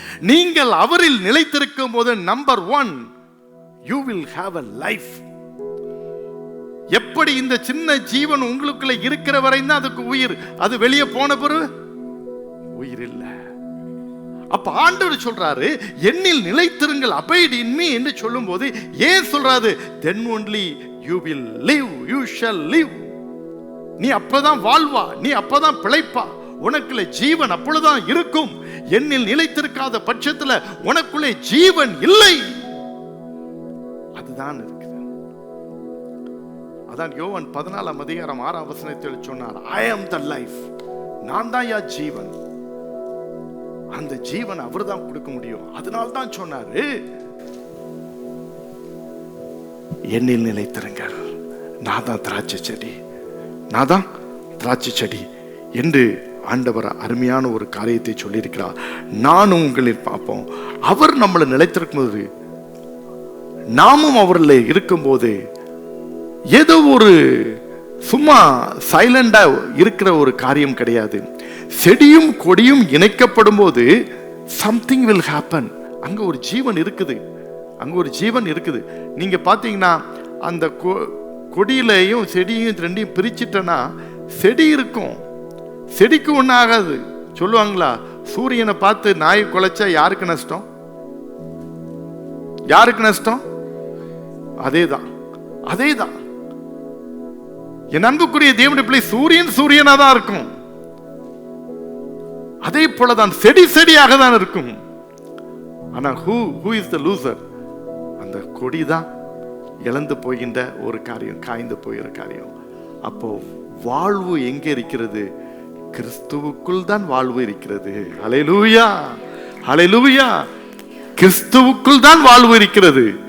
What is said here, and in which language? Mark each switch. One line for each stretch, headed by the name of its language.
Tamil: நீங்கள் அவரில் நிலைத்திருக்கும் போது number 1,
English: you will have a life.
Tamil: எப்படி இந்த சின்ன ஜீவன் உங்களுக்குள்ள இருக்கிற வரை தான் அதுக்கு உயிர். அது வெளியே போன பிறகு உயிர் இல்லை. அப்ப ஆண்டவர் சொல்றாரு, என்னில் நிலைத்திருங்கள்,
English: abide in me
Tamil: என்று சொல்லும் போது ஏன் சொல்றாரு?
English: then only you will live, you shall live.
Tamil: நீ அப்பதான் வாழ்வா, நீ அப்பதான் பிழைப்பா, உனக்குள்ள ஜீவன் அப்பொழுதுதான் இருக்கும். என்னில் நிலைத்திருக்காத பட்சத்துல உனக்குள்ளே ஜீவன் இல்லை. அதுதான் இருக்குது. அதான் யோவான் 14:6 சொன்னார்,
English: I am the life.
Tamil: நான் தான் யா ஜீவன். அந்த ஜீவன் அவர் தான் கொடுக்க முடியும். அதனால தான் சொன்னாரு, என்னில் நிலைத்திருங்கள், நான் தான் திராட்சை செடி, நான் தான் திராட்சை செடி என்று ஆண்டவர் அருமையான ஒரு காரியத்தை சொல்லியிருக்கிறார். நானும் உங்களில் பார்ப்போம். அவர் நம்மளை நிலைத்திருக்கும் போது, நாமும் அவர்ல இருக்கும்போது, ஏதோ ஒரு சும்மா சைலண்டா இருக்கிற ஒரு காரியம் கிடையாது. செடியும் கொடியும் இணைக்கப்படும் போது
English: something will happen.
Tamil: அங்க ஒரு ஜீவன் இருக்குது, அங்க ஒரு ஜீவன் இருக்குது. நீங்க பாத்தீங்கன்னா அந்த கொடியிலையும் செடியும் ரெண்டையும் பிரிச்சுட்டனா செடி இருக்கும், செடிக்கு ஒன்றும் ஆகாது. சொல்லுவாங்களா, சூரியனை பார்த்து நாய் குலைச்சா யாருக்கு நஷ்டம்? யாருக்கு நஷ்டம்? அதேதான், அதேதான். என் அன்புக்குரிய தேவனுடைய பிள்ளை, சூரியன் சூரியனா தான் இருக்கும். அதே போலதான் செடி செடியாக தான் இருக்கும். ஆனா
English: who is the loser?
Tamil: அந்த கொடி தான் இழந்து போகின்ற ஒரு காரியம், காய்ந்து போகிற காரியம். அப்போ வாழ்வு எங்க இருக்கிறது? கிறிஸ்துவுக்குள் தான் வாழ்வு இருக்கிறது. ஹல்லேலூயா, ஹல்லேலூயா. கிறிஸ்துவுக்குள் தான் வாழ்வு இருக்கிறது.